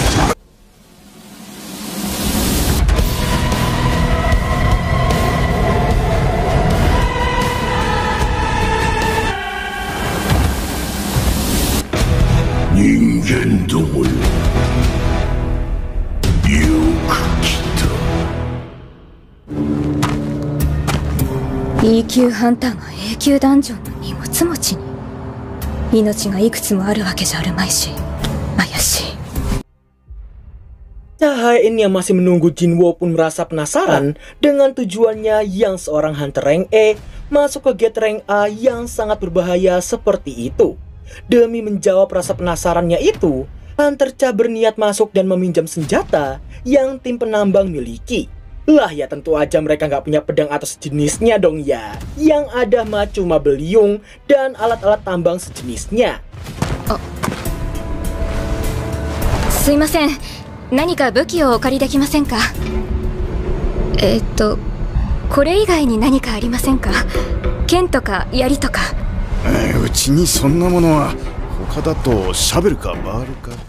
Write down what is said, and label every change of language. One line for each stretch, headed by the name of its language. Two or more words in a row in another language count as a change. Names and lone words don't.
Japanese: 人間どもよ、よく来た。 E 級ハンターが A 級ダンジョンの荷物持ちに命がいくつもあるわけじゃあるまいし怪しい。
Indonesian: Cha Hae-in yang masih menunggu Jinwoo pun merasa penasaran dengan tujuannya yang seorang hunter rank E masuk ke gate rank A yang sangat berbahaya seperti itu. Demi menjawab rasa penasarannya itu, Hunter Cha berniat masuk dan meminjam senjata yang tim penambang miliki. Lah ya, tentu aja mereka nggak punya pedang atau sejenisnya dong ya. Yang ada mah cuma beliung dan alat-alat tambang sejenisnya.
Japanese: すいません、何か武器をお借りできませんか？これ以外に何かありませんか？剣とか槍とか。うちにそんなものは。他だとシャベルかバールか。